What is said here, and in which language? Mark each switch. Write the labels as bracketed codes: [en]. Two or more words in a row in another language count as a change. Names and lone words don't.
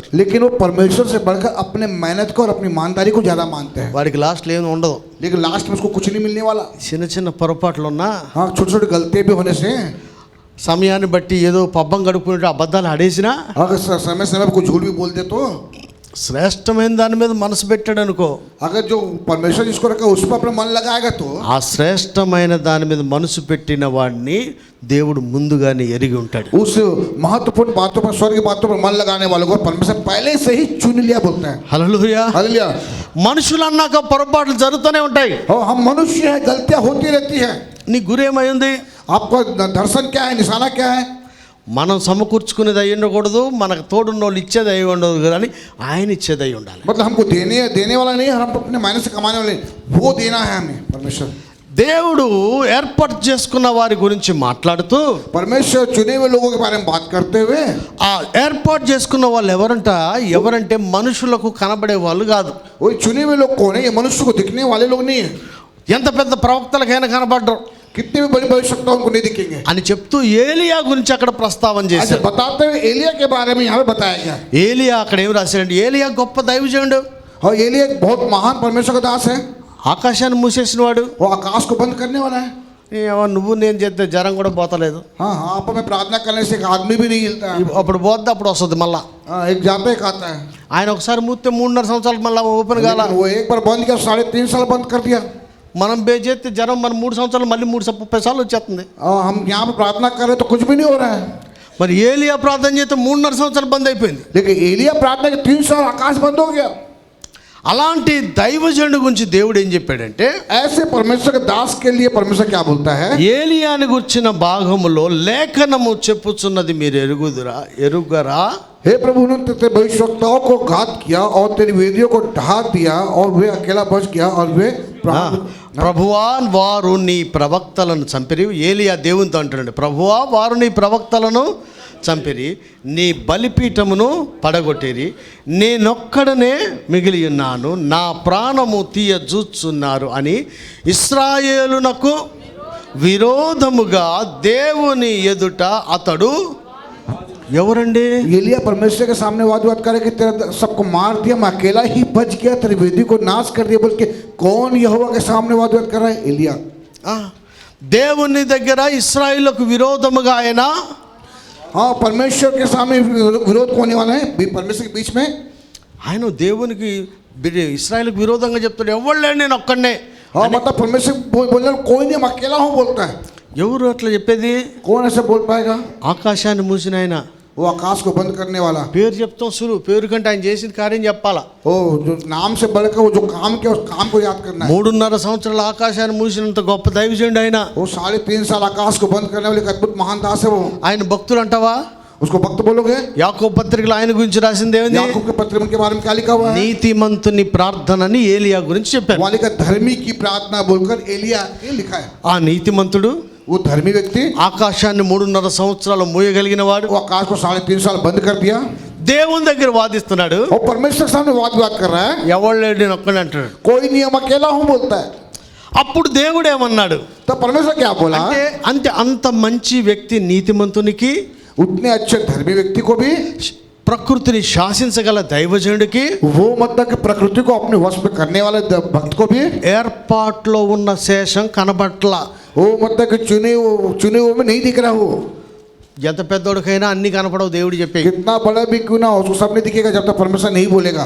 [hi] लेकिन वो परमेश्वर से बढ़कर अपने मेहनत को और अपनी ईमानदारी को ज़्यादा मानते हैं. [te] వాడికి లాస్ట్లో ఏమి ఉండదు. [hi] लेकिन लास्ट में उसको कुछ नहीं मिलने वाला. [te] చిన్న చిన్న పొరపాట్లు ఉన్నా, [hi] हाँ, छोटी छोटी गलतियाँ भी होने से [te] సమయాన్ని బట్టి ఏదో పబ్బం గడుపుకుంటే అబద్ధాలు ఆడేసినా, [hi] अगर समय समय पर कुछ झूठ भी बोल दे तो [te] శ్రేష్టమైన దాని మీద మనసు పెట్టాడు అనుకో, [hi] अगर जो परमेश्वर जिसको रखा उस पर अपना मन लगाएगा तो [te] ఆ శ్రేష్టమైన దాని మీద మనసు పెట్టిన వాడిని దేవుడు ముందుగానే ఎరిగి ఉంటాడు. [hi] उस महत्वपूर्ण बातों पर, स्वर्ग की बातों पर मन लगाने वालों को परमेश्वर पहले से ही चुन लिया बोलता है. [te] హల్లెలూయా. [hi] हालेलुया. [te] మనుషులు అన్నాక పొరపాట్లు జరుగుతూనే ఉంటాయి. [hi] और हम मनुष्य हैं, गलतियां होती रहती है. [te] నీ గురేమై ఉంది? [hi] आपका दर्शन क्या है, निशाना क्या है? [te] మనం సమకూర్చుకునేది అయి ఉండకూడదు, మనకు తోడున్న వాళ్ళు ఇచ్చేది అయి ఉండదు, కానీ ఆయన ఇచ్చేది అయి ఉండాలి. [hi] मतलब हमको देने वाला नहीं, हम अपने मेहनत से कमाने वाले, वो देना है हमें परमेश्वर. [te] దేవుడు ఏర్పాటు చేసుకున్న వారి గురించి మాట్లాడుతూ, [hi] परमेश्वर चुने हुए लोगों के बारे में बात करते हुए, [te] ఆ ఏర్పాటు చేసుకున్న వాళ్ళు ఎవరంటే మనుషులకు కనబడే వాళ్ళు కాదు. [hi] वही चुने हुए लोग कौन है? ये मनुष्य को दिखने वाले लोग नहीं है. [te] ఎంత పెద్ద ప్రవక్తలకైనా కనబడరు [hi] कितने भी बड़ी भविष्यवक्ता उनको नहीं दिखेंगे. [te] అని చెప్తూ ఏలియా గురించి అక్కడ ప్రస్తావన [hi] ऐसे [te] చేశారు. [hi] बताते हुए एलिया के बारे में यहाँ पे बताया गया. [te] ఏలియా అక్కడ ఏం రాశాడంటే, ఏలియా గొప్ప దైవజనుడు, [hi] और एलिया एक बहुत महान परमेश्वर का दास है. [te] ఆకాశాన్ని మూసేసిన వాడు. [hi] वो आकाश को बंद करने वाला है. [te] నువ్వు నేను చేస్తే జ్వరం కూడా పోతలేదు, [hi] हाँ हाँ, आप में प्रार्थना करने से एक आदमी भी नहीं हिलता है. [te] అప్పుడు పోద్ది అప్పుడు వస్తుంది మళ్ళా. [hi] हाँ, एक जाता एक आता है. [te] ఆయన ఒకసారి మూస్తే 3.5 సంవత్సరాలు మళ్ళీ ఓపెన్ కాల. [hi] लेकिन वो एक बार बंद किया, 3.5 साल बंद कर दिया. [te] మనం చేస్తే జ్వరం మన 3 సంవత్సరాలు మళ్ళీ 30 సార్లు వచ్చేస్తుంది. [hi] और हम यहाँ पे प्रार्थना कर रहे हैं तो कुछ भी नहीं हो रहा है. [te] మరి ఏలియా ప్రార్థన చేస్తే 3.5 సంవత్సరాలు బంద్ అయిపోయింది. [hi] लेकिन एलिया प्रार्थना के 3 साल आकाश बंद हो गया. [te] అలాంటి దైవజనుడి గురించి దేవుడు ఏం చెప్పాడంటే, [hi] ऐसे परमेश्वर के दास के लिए परमेश्वर क्या बोलता है? [te] ఏలియాని గుర్చిన భాగములో లేఖనము చెప్పుచున్నది మీరు ఎరుగరా? [hi] हे प्रभु, उन्होंने तेरे भविष्यवक्ताओं को घात किया और तेरी वेदियों को ढहा दिया और वे अकेला बच गया और वे [te] ప్రభువా వారు నీ ప్రవక్తలను చంపిరి. ఏలియా దేవునితో అంటాడు, ప్రభువా వారు నీ ప్రవక్తలను చంపిరి, నీ బలిపీఠమును పడగొట్టిరి, నేనొక్కడనే మిగిలి ఉన్నాను, నా ప్రాణము తీయజూచున్నారు అని ఇశ్రాయేలునకు విరోధముగా దేవుని ఎదుట అతడు ఎవరండి? [hi] एलिया परमेश्वर के सामने वाद करे कि तेरा सबको मार दिया, मैं अकेला ही बच गया, तेरी वेदी को नाश कर दिया. बोल के कौन यहोवा के सामने वाद कर रहा है? एलिया. [te] దేవుని దగ్గర ఇశ్రాయేలుకు విరోధముగా ఆయన, [hi] हाँ, परमेश्वर के सामने विरोध होने वाला है परमेश्वर के बीच में. [te] ఆయన దేవునికి ఇశ్రాయేలుకు విరోధంగా చెప్తాడు, ఎవరు లేడు నేను ఒక్కడే. [hi] हाँ, मतलब परमेश्वर बोलने कोई नहीं, मैं अकेला हूँ बोलता है. [te] ఎవరు అట్లా చెప్పేది? [hi] कौन ऐसे बोल पाएगा? [te] ఆకాశాన్ని మూసిన ఆయన, [hi] वो आकाश को बंद करने वाला. [te] పేరు చెప్తాం సులువు, పేరు కంటే ఆయన చేసిన కార్యం చెప్పాలా. [hi] ओ, जो नाम से बढ़कर वो जो काम किया उस काम को याद करना है. [te] 3.5 సంవత్సరాల ఆకాశాన్ని మూసినంత గొప్ప దైవజనుడు ఆయన. [hi] वो 3.5 साल आकाश को बंद करने वाले एक अद्भुत महान दास है वो. [te] ఆయన భక్తులు అంటావా? [hi] उसको भक्त बोलोगे? [te] యాకోబు పత్రికలో ఆయన గురించి రాసింది ఏమిటి? [hi] याकूब के पत्र के बारे में क्या लिखा हुआ है? [te] నీతిమంతుని ప్రార్థనని ఏలియా గురించి చెప్పారు. [hi] वाले का धर्मी की प्रार्थना बोलकर एलिया ये लिखा है. [te] ఆ నీతిమంతుడు, [hi] वो धर्मी व्यक्ति [te] ఆకాశాన్ని 3.5 సంవత్సరాలు మోయగలిగిన వాడు [hi] वो आकाश को 3.5 साल बंद कर दिया [te] దేవుని దగ్గర వాదిస్తున్నాడు. [hi] और परमेश्वर के सामने वाद कर रहा है, [te] ఎవడు లేడు నేను ఒక్కడే అంటాడు. [hi] कोई नहीं, हम अकेला हूँ बोलता है। [te] అప్పుడు దేవుడు ఏమన్నాడు [hi] तो परमेश्वर क्या बोला, [te] అంటే అంత మంచి వ్యక్తి నీతిమంతునికి, [hi] उतने अच्छे धर्मी व्यक्ति को भी, [te] ప్రకృతిని శాసించగల దైవజనుడికి, [hi] वो मतलब कि प्रकृति को अपने वश में करने वाले भक्त को भी [te] ఏర్పాట్లో ఉన్న శేషం కనబట్ల. [hi] वो मतलब कि चुने हुए में नहीं दिख रहा हो। [te] ఎంత పెద్దోడికైనా అన్ని కనపడవు దేవుడు చెప్పే. [hi] कितना बड़ा भी क्यों ना हो, उसको सब नहीं दिखेगा जब तक परमेश्वर नहीं बोलेगा।